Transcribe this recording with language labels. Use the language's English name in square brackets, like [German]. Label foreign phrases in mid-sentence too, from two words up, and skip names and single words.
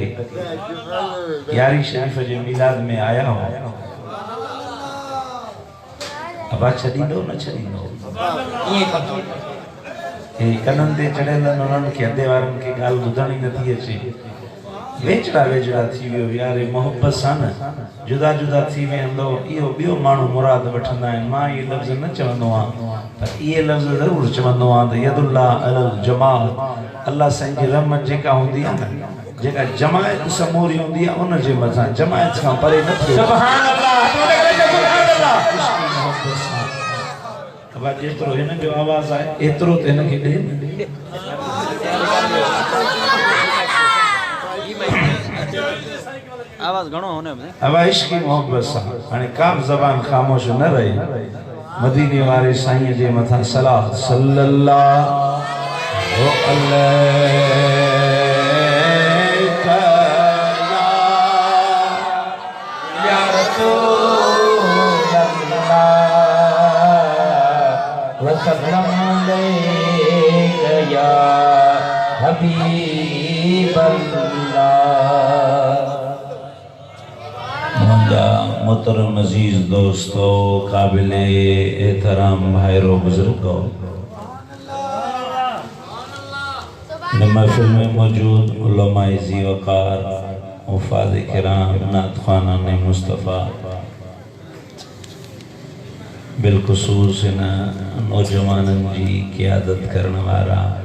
[Sindhi] यारी शरीफ जे मिलाद में आया हो, अबा छॾींदो न छॾींदो हे कननि ते चढ़ियल उन्हनि खे अधे वारनि खे ॻाल्हि ॿुधण ई नथी अचे। वेचड़ा वेचड़ा थी वियो यार, मोहब्बत सां न जुदा जुदा थी वेंदो। इहो ॿियो माण्हू मुराद वठंदा आहिनि। मां इहे लफ़्ज़ न चवंदो आहियां, पर ये लफ्ज़ ज़रूर चवंदो आहियां त [Arabic] يد الله على الجماعة, [Sindhi] अल्लाह साईं जी रहमत जेका हूंदी आहे न, जेका जमायत समूरी हूंदी आहे उन जे मथां जमायत खां परे न थियो। [Arabic] سبحان الله, [Sindhi] अब जेतिरो हिन जो आवाज़ आहे एतिरो त हिन खे ॾे। आवाज़ घणो होने में अब इश्क की मोहब्बत सां हाणे का बि ज़बान ख़ामोश न रही। [Arabic] मदीने वारे साईं जे मथां صلاة صلى الله عليك يا رسول الله وسلم عليك يا حبيب الله. [Urdu] محترم عزیز دوستو، قابل احترام بھائیو بزرگو، محفل میں موجود علمائے ذی وقار، مفاد کرام، نعت خوانان مصطفیٰ، بالخصوص ان [Sindhi] नौजवानन जी क़ियादत करण वारा